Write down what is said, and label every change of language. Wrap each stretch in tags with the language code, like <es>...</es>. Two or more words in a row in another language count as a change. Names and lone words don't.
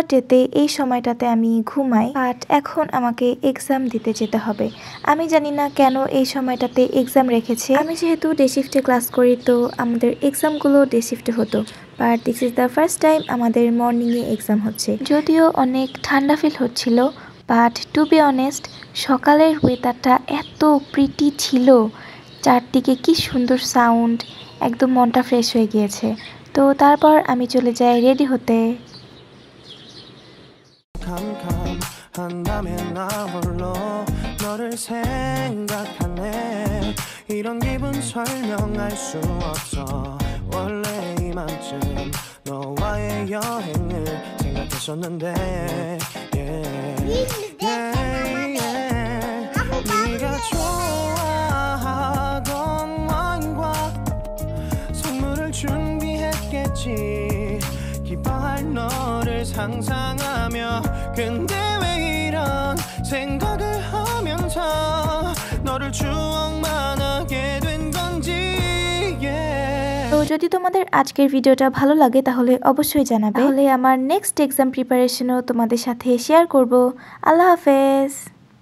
<bn>ডেতে এই সময়টাতে আমি ঘুমাই বাট এখন আমাকে এক্সাম দিতে যেতে হবে আমি জানি না কেন এই সময়টাতে এক্সাম রেখেছে আমি যেহেতু</bn> <en>day shift</en> <bn>ক্লাস করি তো আমাদের এক্সামগুলো</bn> <en>day shift</en> <bn>হতো বাট</bn> <en>this is the first time</en> <bn>আমাদের মর্নিংয়ে এক্সাম হচ্ছে যদিও অনেক ঠান্ডা ফিল হচ্ছিল বাট</bn> <en>to be honest</en> <bn>সকালের ওয়েদারটা এত প্রিটি ছিল চারদিকে কি সুন্দর সাউন্ড একদম মনটা ফ্রেশ হয়ে গিয়েছে তো তারপর আমি চলে যাই রেডি হতে</bn> <ko>한다면 나 홀로 너를 생각하네 이런 기분 설명할 수 없어 원래 이만큼 너와의 여행을 생각했었는데 네가 좋아하던 와인과 선물을 준비했겠지 기뻐할 너를 상상하며 근데 왜 이런 생각을 하면서 너를 추억만 하게 된 건지</ko> <bn>তো যদি তোমাদের আজকের ভিডিওটা ভালো লাগে তাহলে অবশ্যই জানাবে তাহলে আমার</bn> <en>next exam preparation</en> <bn>তোমাদের সাথে শেয়ার করব</bn> <ar>الله حافظ</ar>